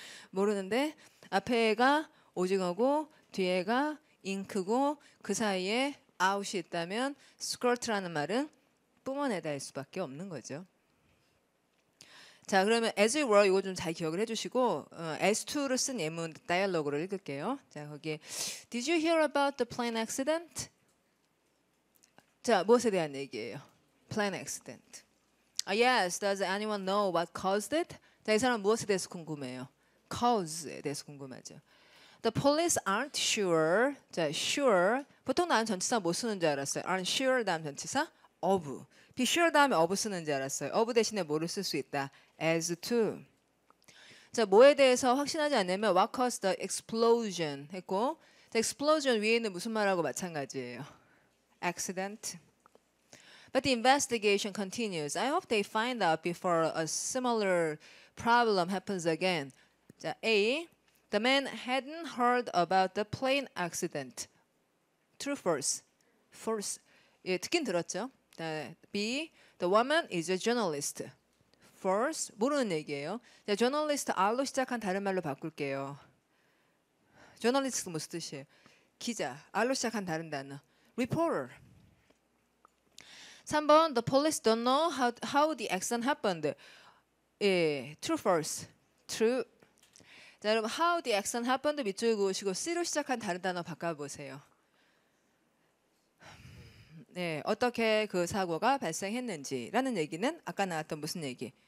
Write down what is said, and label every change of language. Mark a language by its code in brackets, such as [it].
[ko] 모르는데 앞에가 오징어고 뒤에가 잉크고 그 사이에 out이 있다면 squirt라는 말은 뿜어내다일 수밖에 없는 거죠. 자, 그러면 as it were 이거 좀 잘 기억을 해주시고 as to를 쓴 예문 다이얼로그를 읽을게요. 자, 거기에 [en] Did you hear about the plane accident? [ko] 자, 무엇에 대한 얘기예요? [en] Plane accident. Yes. Does anyone know what caused it? [ko] 자, 이 사람 무엇에 대해서 궁금해요? Cause에 대해서 궁금하죠. [en] The police aren't sure. [ko] 자, [en] sure. [ko] 보통 다음 전치사 뭐 쓰는 줄 알았어요? Aren't sure 다음 전치사 of. be sure 다음에 of 쓰는 줄 알았어요. of 대신에 뭐를 쓸 수 있다? as to. 자, 뭐에 대해서 확신하지 않으면 [en] what caused the explosion [ko] 했고 자, explosion 위에 있는 무슨 말하고 마찬가지예요. [en] accident. But the investigation continues. I hope they find out before a similar problem happens again. [ko] 자, [en] A. The man hadn't heard about the plane accident. True, false? False. [ko] 예, 듣긴 들었죠. B. [en] The woman is a journalist. [ko] False. 모르는 얘기예요. 자, journalist R로 시작한 다른 말로 바꿀게요. journalist 무슨 뜻이에요? 기자. R로 시작한 다른 단어. reporter. [en] 3번 The police don't know how the accident happened. 예, true, false? True. [ko] 자, 여러분 how the accident happened 밑줄 그으시고 C로 시작한 다른 단어 바꿔보세요. 네, 어떻게 그 사고가 발생했는지라는 얘기는 아까 나왔던 무슨 얘기?